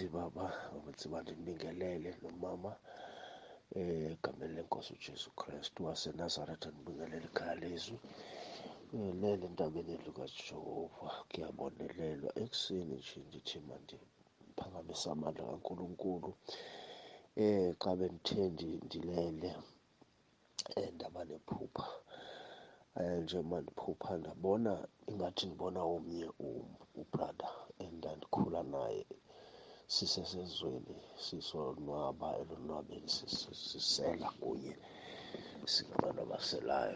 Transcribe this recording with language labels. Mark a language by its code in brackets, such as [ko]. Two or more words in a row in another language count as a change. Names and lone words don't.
[zu] Baba uNsibande, nibingelele nomama egameni lenkosi uJesu Kristu waseNazaretha. Nibingelele ikhaya leZwi lele entabeni lukaJehova. [xh] Kuyabonelelwa ekuseni nje ndithi mandiphakamisa amandla kaNkulunkulu. Xa bendithe ndilele ndaba nephupha. Nje mandiphupha ndabona ingathi ndibona omnye ubrother endandikhula naye sisesezweni, sisonwaba elonwabeni, sisela kunye, singabantu abaselayo.